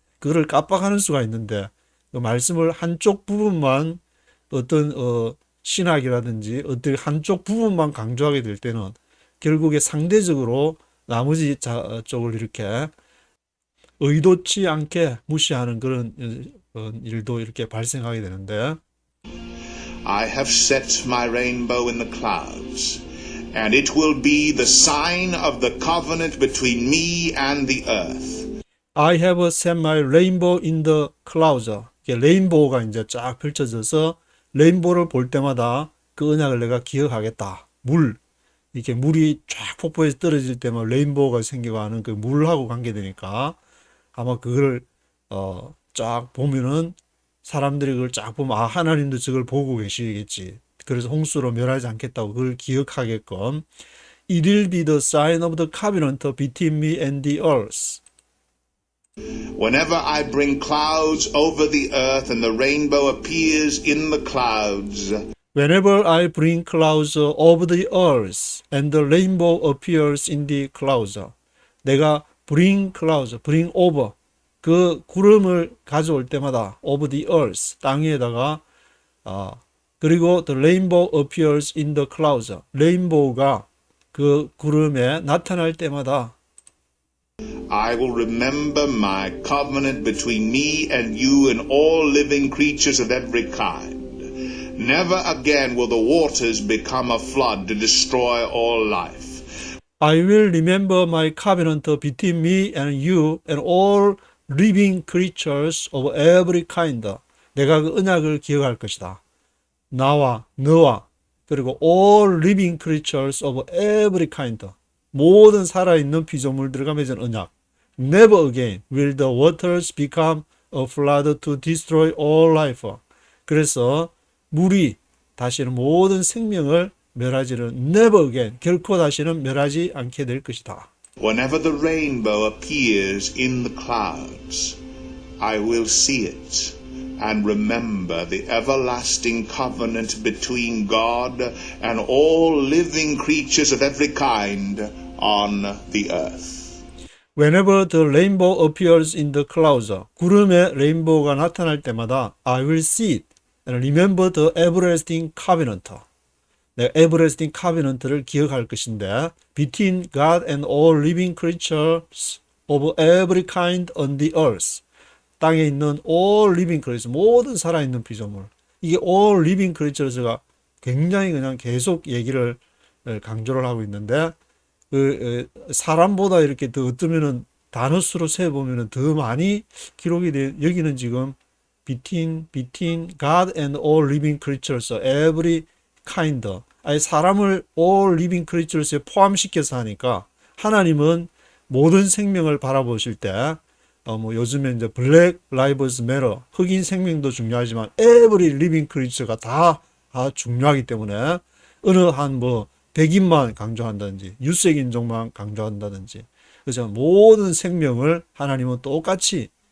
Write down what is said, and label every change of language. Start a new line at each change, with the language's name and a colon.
Korean: 그거를 깜빡하는 수가 있는데 그 말씀을 한쪽 부분만 어떤 신학이라든지 어떤 한쪽 부분만 강조하게 될 때는 결국에 상대적으로 나머지 쪽을 이렇게 의도치 않게 무시하는 그런 일도 이렇게 발생하게 되는데
English: I have set my rainbow in the clouds, and it will be the sign of the covenant between me and the earth. I have set my rainbow in the clouds.
Korean: 레인보우가 이제 쫙 펼쳐져서 레인보우를 볼 때마다 그 언약을 내가 기억하겠다. 이렇게 물이 쫙 폭포에서 떨어질 때만 레인보우가 생겨가는 그 물하고 관계되니까 아마 그걸 쫙 보면은 사람들이 그걸 쫙 보면 하나님도 저걸 보고 계시겠지. 그래서 홍수로 멸하지 않겠다고 그걸 기억하게끔
English: It will be the sign of the covenant between me and the earth. Whenever I bring clouds over the earth and the rainbow appears in the clouds, Whenever I bring clouds over the earth and the rainbow appears in the clouds.
Korean: 내가
English: bring over
Korean: 그 구름을 가져올 때마다
English: over the earth
Korean: 땅 위에다가 그리고
English: the rainbow appears in the clouds
Korean: 레인보우가 그 구름에 나타날 때마다
English: I will remember my covenant between me and you and all living creatures of every kind. Never again will the waters become a flood to destroy all life. I will remember my covenant between me and you and all living creatures of every kind.
Korean: 내가 그 언약을 기억할 것이다. 나와 너와 그리고
English: all living creatures of every kind.
Korean: 모든 살아있는 피조물들과 맺은 언약.
English: Never again will the waters become a flood to destroy all life.
Korean: 그래서 물이 다시는 모든 생명을 멸하지를
English: never again
Korean: 결코 다시는 멸하지 않게 될 것이다.
English: Whenever the rainbow appears in the clouds, I will see it and remember the everlasting covenant between God and all living creatures of every kind on the earth. Whenever the rainbow appears in the clouds,
Korean: 구름에 레인보우가 나타날 때마다
English: I will see it and remember the everlasting covenant.
Korean: 내가
English: everlasting covenant를
Korean: 기억할 것인데
English: between God and all living creatures of every kind on the earth.
Korean: 땅에 있는
English: all living creatures,
Korean: 모든 살아있는 피조물. 이게
English: all living creatures
Korean: 가 굉장히 그냥 계속 얘기를 강조를 하고 있는데 사람보다 이렇게 더 어쩌면은 단어 수로 세보면은 더 많이 기록이 돼. 여기는 지금
English: between God and all living creatures, every kind.
Korean: 아니 사람을
English: all living creatures
Korean: 에 포함시켜서 하니까 하나님은 모든 생명을 바라보실 때 뭐 요즘에 이제 Black Lives Matter, 흑인 생명도 중요하지만
English: every living creature
Korean: 가 다 중요하기 때문에 어느 한 뭐 백인만 강조한다든지 유색 인종만 강조한다든지 그래서 모든 생명을 하나님은 똑같이